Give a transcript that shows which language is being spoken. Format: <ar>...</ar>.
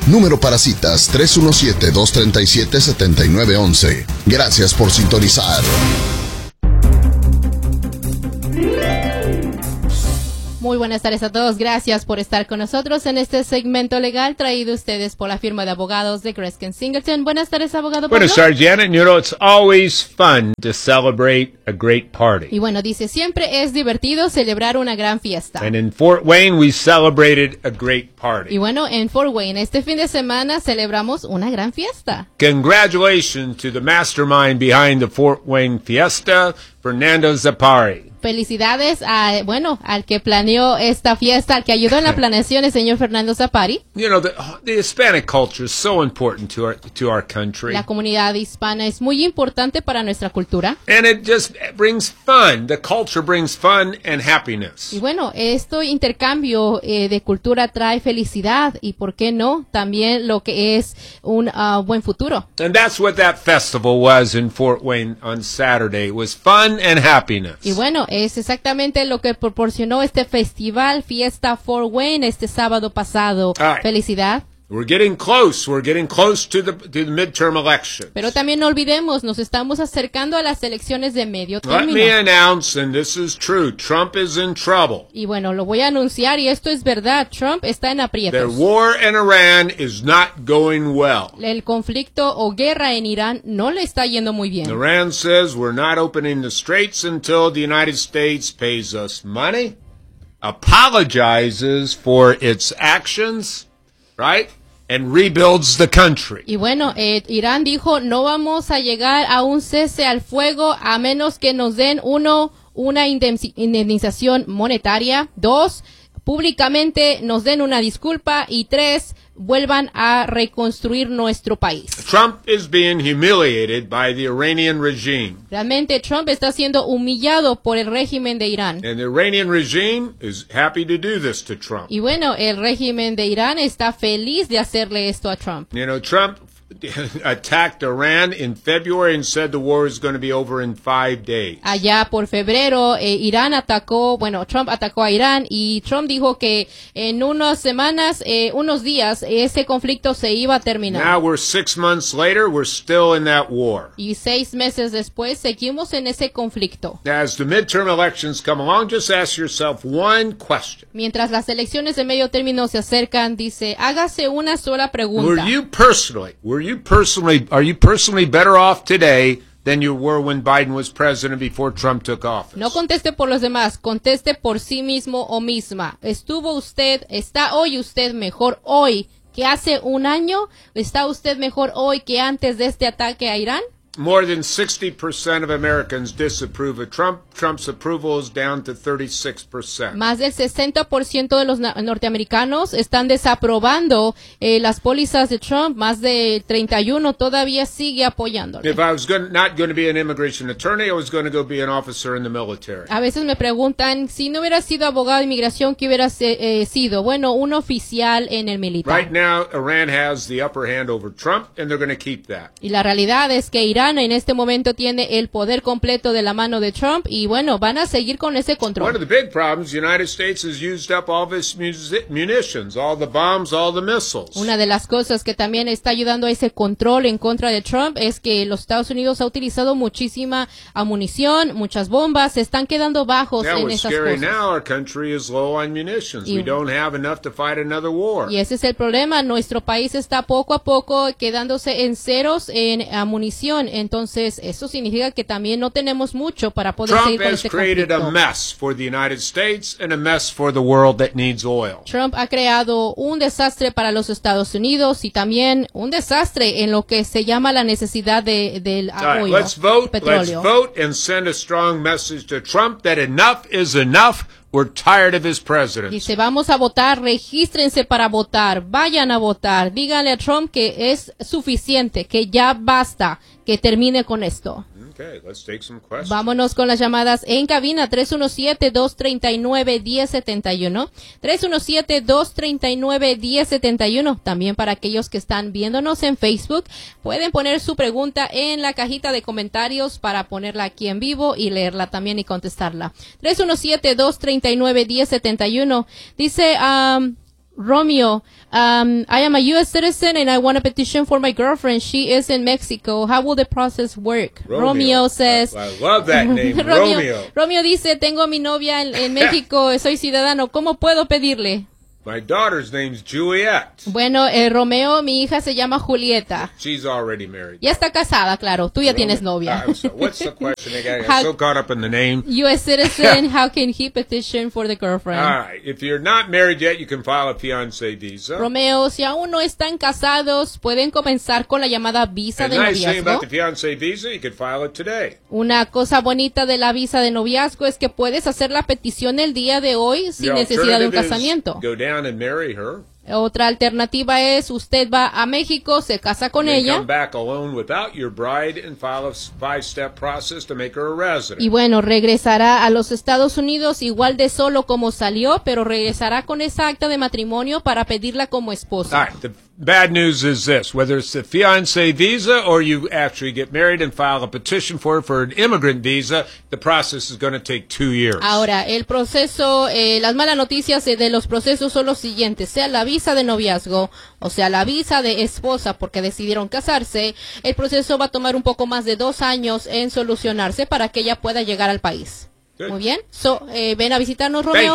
<es>Número para citas 317-237-7911. Gracias por sintonizar. Muy buenas tardes a todos, gracias por estar con nosotros en este segmento legal traído a ustedes por la firma de abogados de Greskin Singleton. Buenas tardes, abogado. Buenas tardes, Janet.</es> <en>You know, it's always fun to celebrate a great party.</en> <es>Y bueno, dice, siempre es divertido celebrar una gran fiesta.</es> <en>And in Fort Wayne, we celebrated a great party.</en> <es>Y bueno, en Fort Wayne, este fin de semana celebramos una gran fiesta.</es> <en>Congratulations to the mastermind behind the Fort Wayne fiesta, Fernando Zapari.</en> <es>Felicidades a, bueno, al que planeó esta fiesta, al que ayudó en la planeación, el señor Fernando Zapari.</es> <en>You know, the Hispanic culture is so important to our country.</en> <es>La comunidad hispana es muy importante para nuestra cultura.</es> <en>And it just brings fun. The culture brings fun and happiness.</en> <es>Y bueno, este intercambio de cultura trae felicidad y, ¿por qué no?, también lo que es un buen futuro.</es> <en>And that's what that festival was in Fort Wayne on Saturday. It was fun and happiness.</en> <es>Y bueno, es exactamente lo que proporcionó este festival, Fiesta Fort Wayne, este sábado pasado.</es> <en>Right.</en> <es>Felicidad.</es> <en>We're getting close to the midterm elections.</en> <es>Pero también no olvidemos, nos estamos acercando a las elecciones de medio término.</es> <en>Let me announce, and this is true, Trump is in trouble.</en> <es>Y bueno, lo voy a anunciar y esto es verdad, Trump está en aprietos.</es> <en>Their war in Iran is not going well.</en> <es>El conflicto o guerra en Irán no le está yendo muy bien.</es> <en>Iran says we're not opening the straits until the United States pays us money, apologizes for its actions, right? And rebuilds the country.</en> <es>Y bueno, Irán dijo, no vamos a llegar a un cese al fuego a menos que nos den una indemnización monetaria, dos, públicamente nos den una disculpa, y tres, vuelvan a reconstruir nuestro país.</es> <en>Trump is being humiliated by the Iranian regime.</en> <es>Realmente Trump está siendo humillado por el régimen de Irán.</es> <en>And the Iranian regime is happy to do this to Trump.</en> <es>Y bueno, el régimen de Irán está feliz de hacerle esto a Trump.</es> <en>You know, Trump attacked Iran in February and said the war is going to be over in 5 days.</en> <es>Allá por febrero, Irán atacó, bueno, Trump atacó a Irán y Trump dijo que en unas semanas, unos días, ese conflicto se iba a terminar.</es> <en>Now we're 6 months later, we're still in that war.</en> <es>Y 6 meses después, seguimos en ese conflicto.</es> <en>As the midterm elections come along, just ask yourself one question.</en> <es>Mientras las elecciones de medio término se acercan, dice, hágase una sola pregunta.</es> <en>Are you personally better off today than you were when Biden was president before Trump took office?</en> <es>No conteste por los demás, conteste por sí mismo o misma. ¿Estuvo usted, está hoy usted mejor hoy que hace un año? ¿Está usted mejor hoy que antes de este ataque a Irán?</es> <en>More than 60% of Americans disapprove of Trump. Trump's approval is down to 36%.</en> <es>Más del 60% de los norteamericanos están desaprobando las pólizas de Trump. Más de 31% todavía sigue apoyándolo.</es> <en>If I was not going to be an immigration attorney, I was going to go be an officer in the military.</en> <es>A veces me preguntan, si no hubiera sido abogado de inmigración, ¿qué hubiera sido? Bueno, un oficial en el militar.</es> <en>Right now, Iran has the upper hand over Trump, and they're going to keep that.</en> <es>Y la realidad es que Irán en este momento tiene el poder completo de la mano de Trump y bueno, van a seguir con ese control.</es> <en>One of the big problems, the United States has used up all its munitions, all the bombs, all the missiles.</en> <es>Una de las cosas que también está ayudando a ese control en contra de Trump es que los Estados Unidos ha utilizado muchísima munición, muchas bombas, se están quedando bajos en esas cosas.</es> <en>Now our country is low on munitions. We don't have enough to fight another war.</en> <es>Y ese es el problema, nuestro país está poco a poco quedándose en ceros en munición. entonces eso significa que también no tenemos mucho para poder seguir con este conflicto.</es> <en>Trump has created a mess for the United States and a mess for the world that needs oil.</en> <es>Trump ha creado un desastre para los Estados Unidos y también un desastre en lo que se llama la necesidad del petróleo.</es> <en>Let's vote and send a strong message to Trump that enough is enough. We're tired of his presidency.</en> <es>Dice, vamos a votar, regístrense para votar, vayan a votar, díganle a Trump que es suficiente, que ya basta, que termine con esto.</es> <en>Okay, let's take some questions.</en> <es>Vámonos con las llamadas en cabina, 317-239-1071, 317-239-1071, también para aquellos que están viéndonos en Facebook, pueden poner su pregunta en la cajita de comentarios para ponerla aquí en vivo y leerla también y contestarla, 317-239-1071, dice Romeo,</es> <en>I am a U.S. citizen and I want a petition for my girlfriend. She is in Mexico. How will the process work? Romeo says, I love that name, Romeo.</en> <es>Romeo dice, tengo a mi novia en México, soy ciudadano. ¿Cómo puedo pedirle?</es> <en>My daughter's name's Juliet.</en> <es>Bueno, Romeo, mi hija se llama Julieta.</es> <en>She's already married.</en> <es>Ya está casada, claro. Tú ya tienes novia.</es> <en>What's the question again? I'm so caught up in the name. U.S. citizen, how can he petition for the girlfriend? All right. If you're not married yet, you can file a fiancé visa.</en> <es>Romeo, si aún no están casados, pueden comenzar con la llamada visa de noviazgo.</es> <en>And the nice thing about the fiancé visa, you can file it today.</en> <es>Una cosa bonita de la visa de noviazgo es que puedes hacer la petición el día de hoy sin necesidad de un casamiento.</es> <en>Down and marry her.</en> <es>Otra alternativa es usted va a México, se casa con ella.</es> <en>Come back alone without your bride and file a 5-step process to make her a resident.</en> <es>Y bueno, regresará a los Estados Unidos igual de solo como salió, pero regresará con esa acta de matrimonio para pedirla como esposa.</es> <en>All right, the bad news is this, whether it's the fiancé visa or you actually get married and file a petition for it for an immigrant visa, the process is going to take 2 years.</en> <es>Ahora, el proceso, las malas noticias de los procesos son los siguientes, sea la visa de noviazgo, o sea, la visa de esposa porque decidieron casarse, el proceso va a tomar un poco más de 2 años en solucionarse para que ella pueda llegar al país.</es> <en>Good.</en> <es>Muy bien. Ven a visitarnos, Romeo.</es>